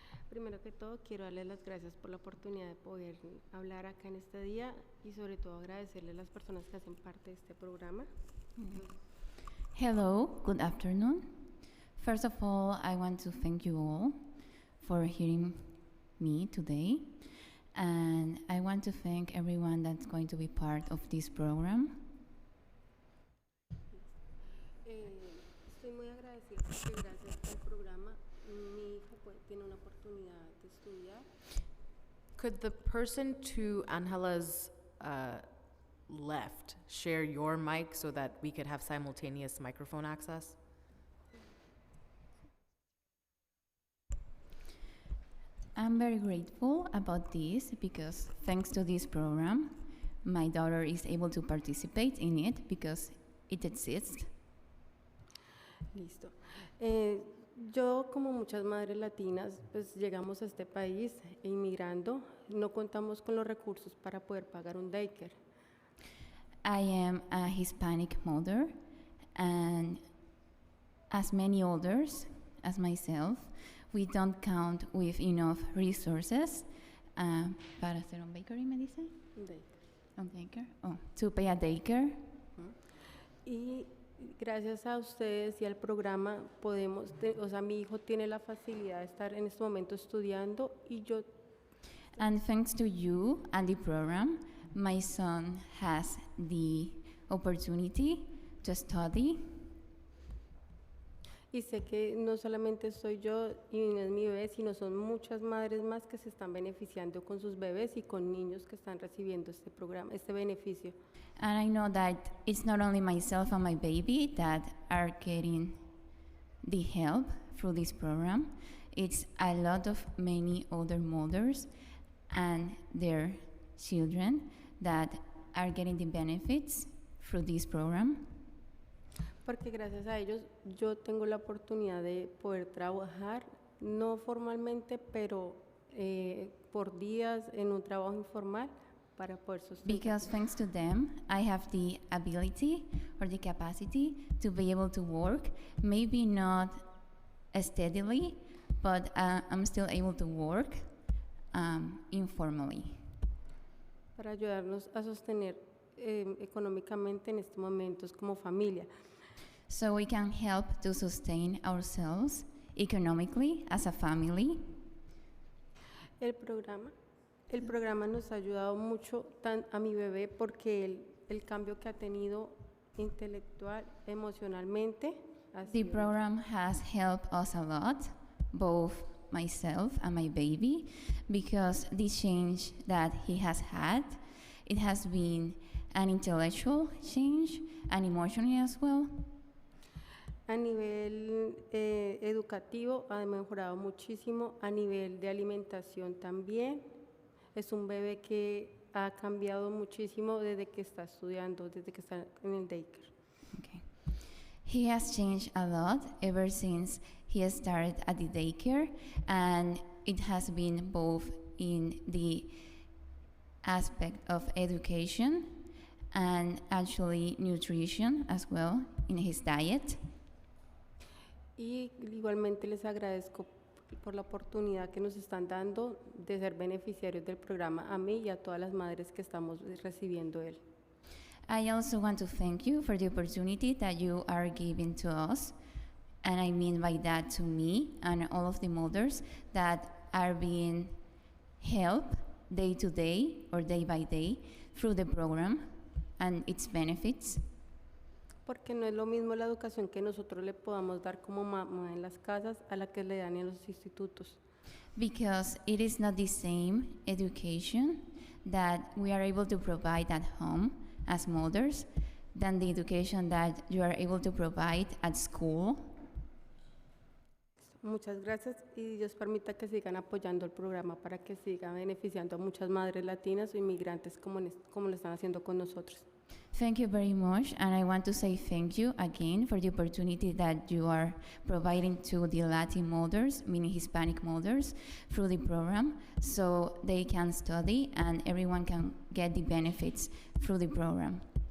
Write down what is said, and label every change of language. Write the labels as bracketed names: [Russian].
[Spanish] Primero que todo, quiero darles las gracias por la oportunidad de poder hablar acá en este día y sobre todo agradecerle a las personas que hacen parte de este programa. [English] Hello, good afternoon. First of all, I want to thank you all for hearing me today. And I want to thank everyone that's going to be part of this program. [Spanish] Estoy muy agradecida porque gracias al programa mi hijo tiene una oportunidad de estudiar. [English] Could the person to Angela's left share your mic so that we could have simultaneous microphone access? I'm very grateful about this because thanks to this program, my daughter is able to participate in it because it exists. [Spanish] Listo. Yo, como muchas madres latinas, pues llegamos a este país inmigrando, no contamos con los recursos para poder pagar un daycare. [English] I am a Hispanic mother, and as many others, as myself, we don't count with enough resources [Spanish] para hacer un bakery, me dice? Un daycare. Un daycare? [English] Oh, to pay a daycare. [Spanish] Y gracias a ustedes y al programa podemos, o sea, mi hijo tiene la facilidad de estar en este momento estudiando y yo. [English] And thanks to you and the program, my son has the opportunity to study. [Spanish] Y sé que no solamente soy yo y no es mi bebé, sino son muchas madres más que se están beneficiando con sus bebés y con niños que están recibiendo este programa, este beneficio. [English] And I know that it's not only myself and my baby that are getting the help through this program. It's a lot of many other mothers and their children that are getting the benefits through this program. [Spanish] Porque gracias a ellos yo tengo la oportunidad de poder trabajar, no formalmente, pero por días en un trabajo informal para poder sustentar. [English] Because thanks to them, I have the ability or the capacity to be able to work, maybe not steadily, but I'm still able to work informally. [Spanish] Para ayudarnos a sostener económicamente en estos momentos como familia. [English] So we can help to sustain ourselves economically as a family. [Spanish] El programa nos ha ayudado mucho a mi bebé porque el cambio que ha tenido intelectual, emocionalmente. [English] The program has helped us a lot, both myself and my baby, because the change that he has had, it has been an intellectual change and emotionally as well. [Spanish] A nivel educativo ha mejorado muchísimo, a nivel de alimentación también. Es un bebé que ha cambiado muchísimo desde que está estudiando, desde que está en el daycare. [English] He has changed a lot ever since he started at the daycare, and it has been both in the aspect of education and actually nutrition as well in his diet. [Spanish] Y igualmente les agradezco por la oportunidad que nos están dando de ser beneficiarios del programa a mí y a todas las madres que estamos recibiendo él. [English] I also want to thank you for the opportunity that you are giving to us, and I mean by that to me and all of the mothers that are being helped day to day or day by day through the program and its benefits. [Spanish] Porque no es lo mismo la educación que nosotros le podamos dar como mamá en las casas a la que le dan en los institutos. [English] Because it is not the same education that we are able to provide at home as mothers than the education that you are able to provide at school. [Spanish] Muchas gracias y Dios permita que sigan apoyando el programa para que siga beneficiando a muchas madres latinas o inmigrantes como lo están haciendo con nosotros. [English] Thank you very much, and I want to say thank you again for the opportunity that you are providing to the Latin mothers, meaning Hispanic mothers, through the program, so they can study and everyone can get the benefits through the program.